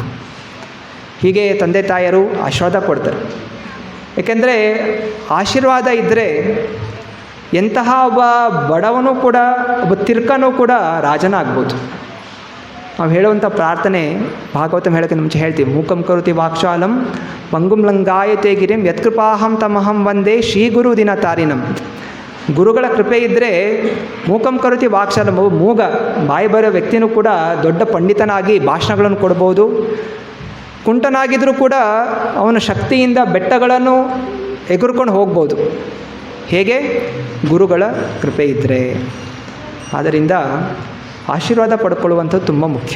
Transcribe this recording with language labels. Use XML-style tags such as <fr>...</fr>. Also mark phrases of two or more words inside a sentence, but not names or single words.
<kn>ಹೀಗೆ ತಂದೆ ತಾಯರು ಆಶೀರ್ವಾದ ಕೊಡ್ತಾರೆ. ಏಕೆಂದರೆ ಆಶೀರ್ವಾದ ಇದ್ದರೆ ಎಂತಹ ಒಬ್ಬ ಬಡವನೂ ಕೂಡ, ಒಬ್ಬ ತಿರ್ಕನೂ ಕೂಡ ರಾಜನಾಗ್ಬೋದು. ನಾವು ಹೇಳುವಂಥ ಪ್ರಾರ್ಥನೆ ಭಾಗವತಂ ಹೇಳೋಕ್ಕೆ ಮುಂಚೆ ಹೇಳ್ತೀವಿ,</kn> <sa>ಮೂಕಂ ಕರೋತಿ ವಾಕ್ಶಾಲಂ ಪಂಗುಂ ಲಂಗಾಯತೆ ಗಿರಿಂ ಯತ್ಕೃಪಾಹಂ ತಮಹಂ ವಂದೇ ಶ್ರೀ ಗುರು ದಿನ ತಾರಿನಂ.</sa> <kn>ಗುರುಗಳ ಕೃಪೆ ಇದ್ದರೆ</kn> <sa>ಮೂಕಂ ಕರೋತಿ ವಾಕ್ಶಾಲಂ,</sa> <kn>ಮೂಗ ಬಾಯಿ ಬರೋ ವ್ಯಕ್ತಿನೂ ಕೂಡ ದೊಡ್ಡ ಪಂಡಿತನಾಗಿ ಭಾಷಣಗಳನ್ನು ಕೊಡ್ಬೋದು. ಕುಂಟನಾಗಿದ್ದರೂ ಕೂಡ ಅವನ ಶಕ್ತಿಯಿಂದ ಬೆಟ್ಟಗಳನ್ನು ಎಗುರ್ಕೊಂಡು ಹೋಗ್ಬೋದು. ಹೇಗೆ? ಗುರುಗಳ ಕೃಪೆ ಇದ್ದರೆ. ಆದ್ದರಿಂದ ಆಶೀರ್ವಾದ ಪಡ್ಕೊಳ್ಳುವಂಥದ್ದು ತುಂಬ ಮುಖ್ಯ.</kn>